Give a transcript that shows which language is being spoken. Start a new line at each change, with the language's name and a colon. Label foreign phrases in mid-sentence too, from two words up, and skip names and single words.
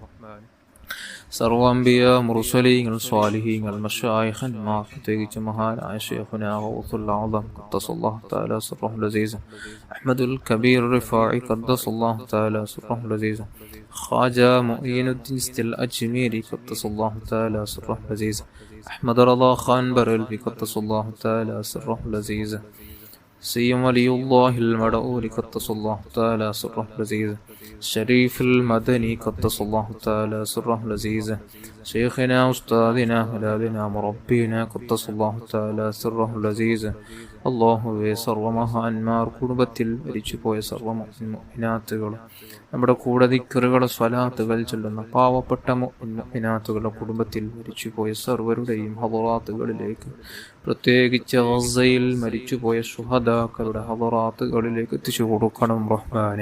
Malayalam: സർവ്വ അംബിയ, മുർസലീങ്ങൾ, സ്വാലിഹീങ്ങൾ, മശായിഖന്മാർ, പ്രത്യേകിച്ച് മഹാനായ ശൈഖുനാ ഗൗസുൽ ആദം
Arabic: قدس الله تعالى سره العزيز,
Malayalam: അഹ്മദുൽ കബീർ റിഫാഇ
Arabic: قدس الله تعالى سره العزيز,
Malayalam: ഖാജ മുഈനുദ്ദീൻ സ്തിൽ അജ്മീരി
Arabic: قدس الله تعالى سره العزيز,
Malayalam: അഹ്മദ് റളാ ഖാൻ ബറൽവി
Arabic: قدس الله تعالى سره العزيز, سيم ولي الله المدعو قدس الله تعالى سره العزيز، شريف المدني قدس الله تعالى سره العزيز، شيخنا أستاذنا ملاذنا مربينا قدس الله تعالى سره العزيز.
Malayalam: അള്ളാഹുവേ സർവമഹാന്മാർ കുടുംബത്തിൽ മരിച്ചുപോയ സർവ മുഅ്മിനാത്തുകൾ, നമ്മുടെ കൂടെ ദിക്റുകൾ സ്വലാത്തുകൾ ചൊല്ലുന്ന പാവപ്പെട്ട മുഅ്മിനാത്തുകളുടെ കുടുംബത്തിൽ മരിച്ചുപോയ സർവരുടെയും ഹദറാത്തുകളിലേക്ക്, പ്രത്യേകിച്ച് ഗസയിൽ മരിച്ചുപോയ ശുഹദാക്കളുടെ ഹദറാത്തുകളിലേക്ക് എത്തിച്ചു കൊടുക്കണം റഹ്മാനെ.